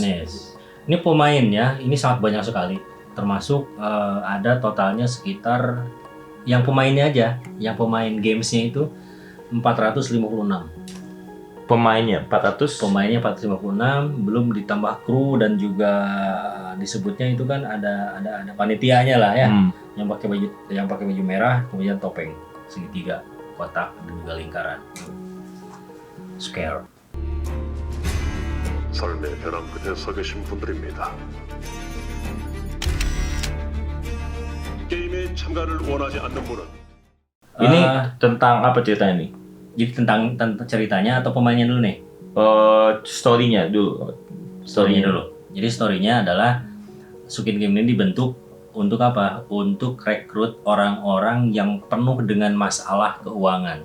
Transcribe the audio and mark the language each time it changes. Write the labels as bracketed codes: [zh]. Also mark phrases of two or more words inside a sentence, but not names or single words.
[id] Ini pemainnya ini sangat banyak sekali. Termasuk ada totalnya sekitar yang pemainnya aja, yang pemain gamesnya itu 456. Pemainnya 400. Pemainnya 456, belum ditambah kru dan juga disebutnya itu kan ada panitianya lah ya, yang pakai baju merah, kemudian topeng segitiga, kotak, dan juga lingkaran. Scare. [ko] 삶의 벼랑 끝에 서 계신 분들입니다. 게임에 참가를 원하지 않는 분은 [id] Ini tentang apa ceritanya nih? Jadi tentang ceritanya atau pemainnya dulu nih? Story-nya dulu. Story-nya dulu. Jadi story-nya adalah Squid Game ini dibentuk untuk apa? Untuk rekrut orang-orang yang penuh dengan masalah keuangan.